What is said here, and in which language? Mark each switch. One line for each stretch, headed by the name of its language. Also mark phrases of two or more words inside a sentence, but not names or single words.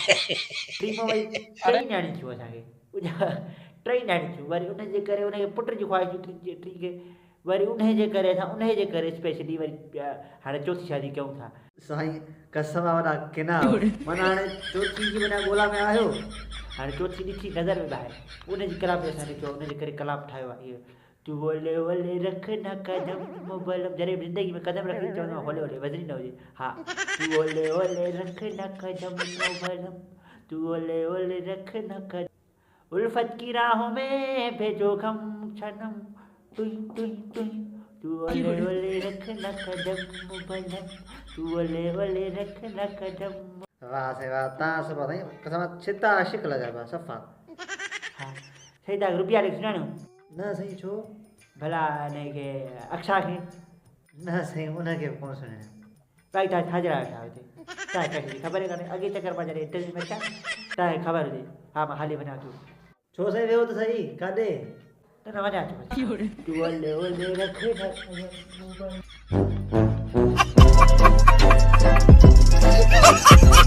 Sindhi: 3 में वरी 3 न्याणी थियूं असांखे, ॿुधव, 3 न्याणी थियूं, वरी उनजे करे उनखे पुट जी ख़्वाहिशूं 3 खे, वरी उनजे करे असां उनजे करे स्पेशली वरी हाणे 4थी शादी कयूं था। साईं कसम वॾा किना, माना हाणे 4थी जी माना ॻोल्हा में आयो, हाणे 4थी ॾिठी नज़र में ॿाहिरि, उनजी कलाम असां ॾिठो, उनजे करे कलाम ठाहियो आहे इहो।
Hindi: तू होले होले रखना कदम बलम,
Sindhi: जॾहिं बि ज़िंदगी में कदम रखी चवंदो आहे
Hindi: होले होले,
Sindhi: वज़नी न हुजे। हा,
Hindi: तू होले होले रखना कदम बलम, तू होले होले रखना कदम, उल्फत की राहों में भेजो गम सनम, टुई टुई टुई। तू होले होले रखना कदम बलम, तू होले होले रखना कदम।
Sindhi: वाह से वाह, तव्हां सभु साईं कसम छिता आशिक़ लॻा पिया सफ़ा। हा साईं, तव्हां रुपया ॾेई सुञाणो? न साईं, छो? भला हिनखे अक्षा खे? न साईं, उनखे बि कोन सुञाणा। भाई तव्हां छा जहिड़ा वेठा हुते, तव्हांखे कंहिंजी ख़बर ई कान्हे, अॻे चकर मां जॾहिं इंटरव्यू में अचां तव्हांखे ख़बर हुजे। हा मां हली वञा थो। छो साईं, वियो त सही, काॾे? न वञा थो।
Hindi: तू होले होले रखना